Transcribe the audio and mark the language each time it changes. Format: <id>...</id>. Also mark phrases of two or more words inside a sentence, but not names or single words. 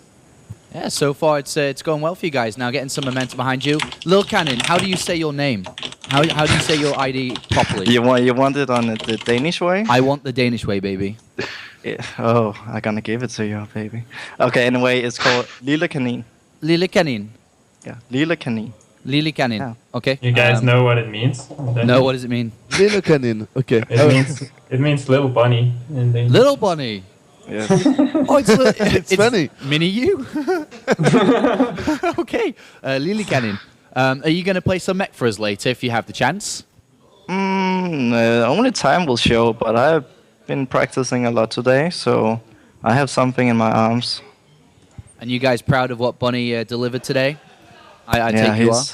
<en>Yeah, so far it's going well for you guys. Now getting some momentum behind you. Lil Cannon, how do you say your name? How do you say your ID properly? You want it on the Danish way? I want the Danish way, baby. Oh, I'm gonna give it to you, baby. Okay, anyway, it's called Lille Kanin. Lille Kanin. Yeah, Lille Kanin. Lille Kanin. Yeah. Okay. You guys know what it means? No, what does it mean? Lille Kanin. Okay. It means little bunny. In the Little bunny. Yes. Oh, it's funny. Mini you. Okay. Lille Kanin. Are you going to play some mech for us later if you have the chance? Only time will show, but I've been practicing a lot today, so I have something in my arms. And you guys proud of what Bunny delivered today? I Yeah, take you are.</en>